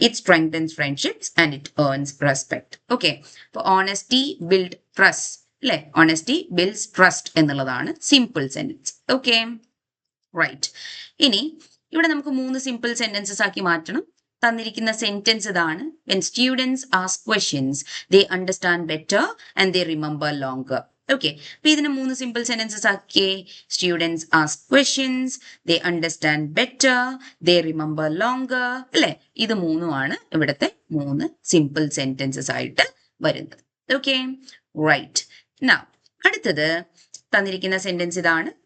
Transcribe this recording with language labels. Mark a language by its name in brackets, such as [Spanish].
[English] It strengthens friendships and it earns respect. Okay, അപ്പൊ honesty build trust അല്ലെ, honesty builds trust [Malayalam] എന്നുള്ളതാണ് simple sentence. Okay, right. ഇനി ഇവിടെ നമുക്ക് 3 സിമ്പിൾ സെന്റൻസസ് ആക്കി മാറ്റണം. തന്നിരിക്കുന്ന സെന്റൻസ് ഇതാണ്. [English] when students ask questions they understand better and they remember longer. [Malayalam] Okay, അപ്പൊ ഇതിന് 3 simple sentences ആക്കിയേ. [English] Students ask questions, they understand better, they remember longer അല്ലെ. [Malayalam] ഇത് 3ഉമാണ് ഇവിടുത്തെ 3 സിമ്പിൾ സെന്റൻസസ് ആയിട്ട് വരുന്നത്. Okay, right. നൗ അടുത്തത് തന്നിരിക്കുന്ന സെന്റൻസ് ഇതാണ്.